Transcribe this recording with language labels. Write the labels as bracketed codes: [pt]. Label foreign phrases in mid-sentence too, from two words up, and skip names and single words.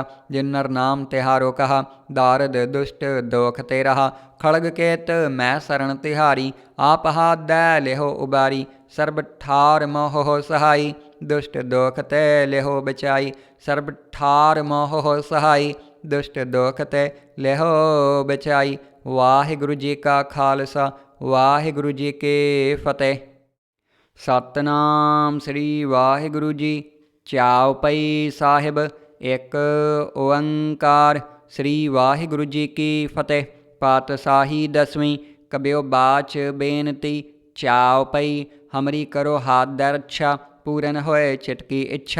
[pa] ਜਿਨ ਨਰ ਨਾਮ ਤਿਹਾਰੋ ਕਹਾ, ਦਾਰਦ ਦੁਸ਼ਟ ਦੋਖ ਤੇ ਰਹਾ। ਖੜਗ ਕੇਤ ਮੈਂ ਸ਼ਰਣ ਤਿਹਾਰੀ, ਆਪ ਹਾਥ ਦੈ ਲੇਹੋ ਉਬਾਰੀ। ਸਰਬ ਠਾਰ ਮੋਹ ਹੋ ਸਹਾਈ, ਦੁਸ਼ਟ ਦੋਖ ਤੇ ਲੇਹੋ ਬਚਾਈ। ਸਰਬ ਠਾਰ ਮੋਹ ਹੋ ਸਹਾਈ, ਦੁਸ਼ਟ ਦੋਖ ਤੇ ਲੇਹੋ ਬਚਾਈ। ਵਾਹਿਗੁਰੂ ਜੀ ਕਾ ਖਾਲਸਾ, ਵਾਹਿਗੁਰੂ ਜੀ ਕੇ ਫਤਿਹ। ਸਤਿਨਾਮ ਸ੍ਰੀ ਵਾਹਿਗੁਰੂ ਜੀ। ਚੌਪਈ ਸਾਹਿਬ। ਇੱਕ ਓਅੰਕਾਰ। ਸ੍ਰੀ ਵਾਹਿਗੁਰੂ ਜੀ ਕੀ ਫਤਿਹ। ਪਾਤਸ਼ਾਹੀ ਦਸਵੀਂ। ਕਬਿਯੋ ਬਾਚ ਬੇਨਤੀ। चौपाई। ਹਮਰੀ ਕਰੋ ਹਾਥ ਦੇ ਰੱਛਾ, ਪੂਰਨ ਹੋਇ ਚਿਤ ਕੀ ਇੱਛਾ।